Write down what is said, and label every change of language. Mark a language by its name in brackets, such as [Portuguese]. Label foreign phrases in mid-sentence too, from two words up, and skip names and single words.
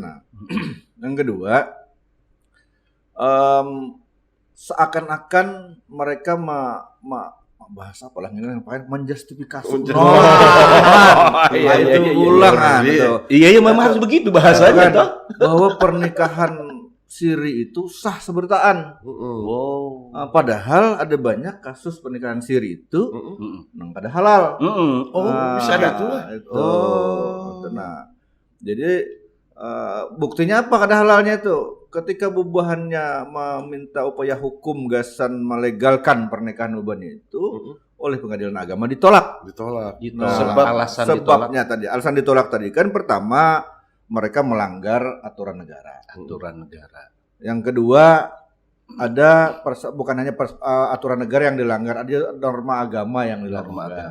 [Indonesian] Nah, yang kedua, seakan-akan mereka bahasa apalah ini yang paling menjustifikasi. Iya, ulang Iya, memang harus begitu bahasanya toh. Bahwa pernikahan siri itu sah sebertaan. Padahal ada banyak kasus pernikahan siri itu nang kada halal. Bisa ada tuh. Nah, jadi buktinya apa kada halalnya itu? Ketika bubuhannya meminta upaya hukum gasan melegalkan pernikahan bubuhan itu oleh pengadilan agama ditolak. Nah, alasan ditolak tadi kan pertama mereka melanggar aturan negara. Yang kedua ada bukan hanya aturan negara yang dilanggar, ada norma agama yang dilanggar.